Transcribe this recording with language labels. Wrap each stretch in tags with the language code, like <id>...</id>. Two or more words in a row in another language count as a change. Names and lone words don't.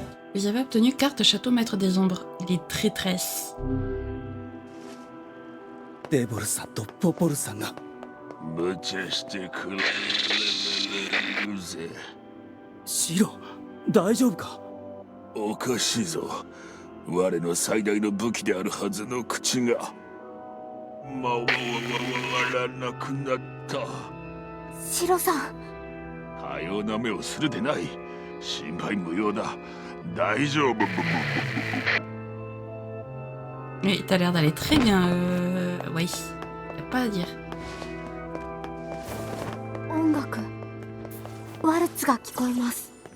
<fr>Vous avez obtenu carte château maître des ombres. Les traîtresses.</fr> <ja>デボルさんとポポルさんが。無茶してくれるぜ。シロ、大丈夫か？おかしいぞ。我の最大の武器であるはずの口が回らなくなった。シロさん。かような目をするでない。心配無用だ。大丈夫。</ja> <fr>Mais t'as l'air d'aller très bien, oui. Y'a pas à dire.</fr> <ja>音楽ワルツが聞こえます。</ja>